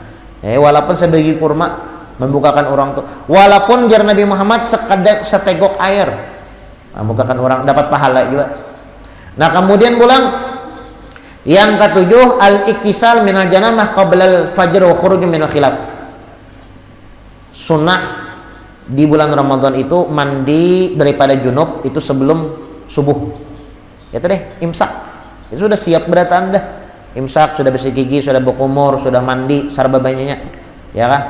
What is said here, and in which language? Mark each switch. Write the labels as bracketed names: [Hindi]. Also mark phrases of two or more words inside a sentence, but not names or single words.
[Banjar] Walaupun sebiji kurma membukakan orang tuh, walaupun jar Nabi Muhammad setegok air, membukakan orang dapat pahala juga. Nah kemudian pulang yang ketujuh, [Arabic] الاغتسال من الجنابة قبل الفجر والخروج من الخلاف. [Banjar] Sunnah di bulan Ramadan itu mandi daripada junub itu sebelum subuh. Ya tadi imsak. Itu sudah siap berataan dah. Imsak, sudah bersih gigi, sudah berkumur, sudah mandi sarba banyaknya. Ya kah?